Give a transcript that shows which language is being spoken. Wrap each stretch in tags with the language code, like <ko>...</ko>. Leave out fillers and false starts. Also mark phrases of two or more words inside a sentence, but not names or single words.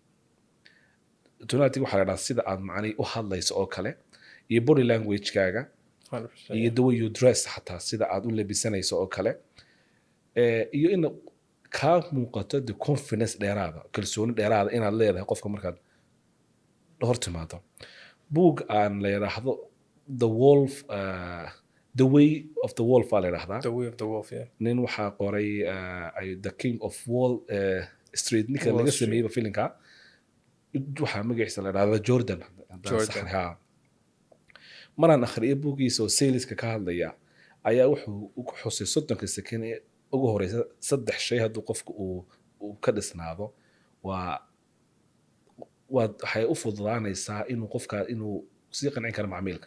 <so>waxa la dhahaa sida aad macnii u hadlayso oo kale iyo</so> <en>body language-</en> <so>kaaga iyo</so> <en>the way you dress</en> <so>xataa sida aad u labisanayso oo kale iyo in ka muuqato</so> <en>the confidence</en> <so>dheeraada, kalsooni dheeraada inaad leedahay qofka markaad hor timaado. Book aan la yiraahdo the way of the wolf la yiraahdaa. The way of the wolf, yeah. Nin waxa qoray the king of wall street ninka laga sameeyay filimka waxa magaciisa la yiraahdaa Jordan. Maraan akhriyo buugiisa oo saleska ka hadlaya ayaa wuxuu ku xusay 30 second ugu horeysa 3 shay hadduu qofku uu ka dhisnaado waxay u fududaanaysaa inuu qofka inuu sii qancin karo macaamilka.</so>